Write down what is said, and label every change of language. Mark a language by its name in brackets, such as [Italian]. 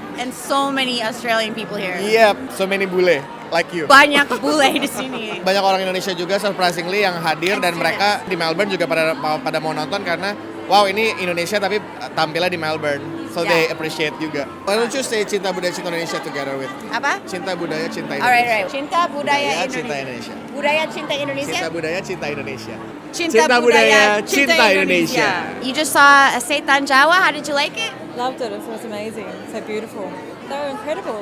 [English] And so many Australian people here. Yep, so many bule like you. [Indonesian] Banyak bule di sini. Banyak orang Indonesia juga surprisingly yang hadir dan mereka di Melbourne juga pada mau nonton karena wow ini Indonesia tapi tampilnya di Melbourne. [English] So they appreciate juga. Why don't you say [Indonesian] Cinta Budaya Cinta Indonesia [English] together with me? [Indonesian] Apa? Cinta Budaya Cinta Indonesia. [English] Alright. [Indonesian] Cinta budaya Cinta Indonesia. Indonesia. Budaya cinta Indonesia. Cinta Budaya Cinta Indonesia. Cinta budaya cinta Indonesia. [English] You just saw Setan Jawa. How did you like it? Loved it. It was amazing. So beautiful. They were incredible.